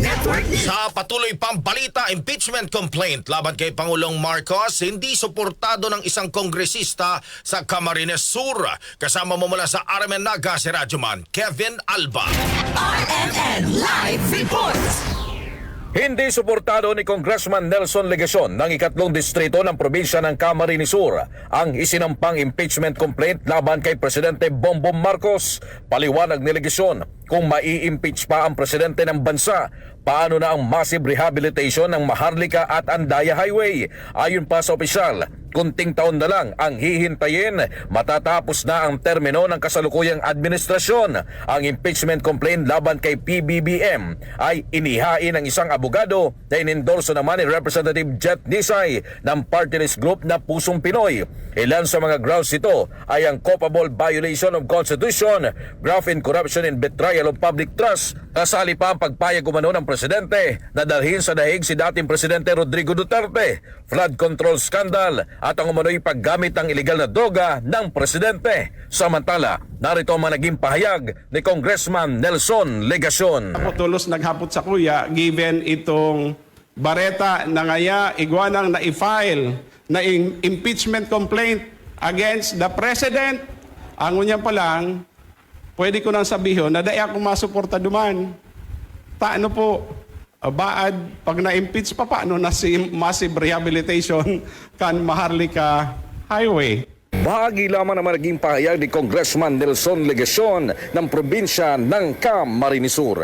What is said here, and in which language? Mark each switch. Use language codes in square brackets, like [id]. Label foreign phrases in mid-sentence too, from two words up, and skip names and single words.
[tl] Sa patuloy pang balita, [en] impeachment complaint [tl] laban kay Pangulong Marcos, hindi suportado ng isang kongresista sa Camarines Sur. Kasama mo mula sa RMN Naga si Radyoman Kevin Alba. RMN Live Reports. Hindi suportado ni Congressman Nelson Legacion ng ikatlong distrito ng probinsya ng Camarines Sur ang isinampang [en] impeachment complaint [tl] laban kay Presidente Bongbong Marcos. Paliwanag ni Legacion, kung mai-impeach pa ang presidente ng bansa, paano na ang [en] massive rehabilitation [tl] ng Maharlika at Andaya Highway? Ayon pa sa opisyal, kunting taon na lang ang hihintayin, matatapos na ang termino ng kasalukuyang administrasyon. Ang [en] impeachment complaint [tl] laban kay PBBM ay inihain ng isang abogado na inendorso naman ni Representative Jet Nisay ng party list group na Pusong Pinoy. Ilan sa mga grounds ito ay ang [en] culpable violation of Constitution, graft in corruption and betrayal of public trust. [tl] Kasali pa ang pagpayag umano ng presidente na dalhin sa dahig si dating Presidente Rodrigo Duterte, [en] flood control scandal [tl] at ang umano'y paggamit ng ilegal na droga ng presidente. Samantala, narito ang mga naging pahayag ni Congressman Nelson Legacion. [bik] Ako tulos naghapot sa kuya, given itong bareta na ngaya iguanang na-file na [en] impeachment complaint against the president. [bik] Ang unya pa lang, pwede ko nang sabihin na daya akong masuporta duman. Paano po, baad, pag na-impeach pa, paano na si [en] massive rehabilitation [bik] kan Maharlika Highway? [tl] Bahagi lamang naman naging pahayag ni Congressman Nelson Legacion ng probinsya ng Camarines Sur.